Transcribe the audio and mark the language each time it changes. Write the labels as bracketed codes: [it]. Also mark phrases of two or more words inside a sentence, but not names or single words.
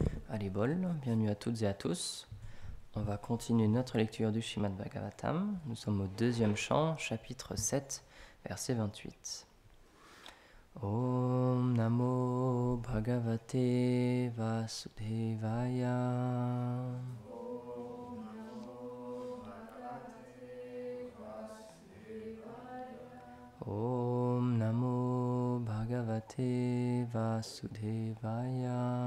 [fr] Haribol, bienvenue à toutes et à tous. On va continuer notre lecture du Srimad Bhagavatam. Nous sommes au deuxième chant, chapitre 7, verset 28. [sa] ॐ नमो भगवते वासुदेवाय. ॐ नमो भगवते वासुदेवाय.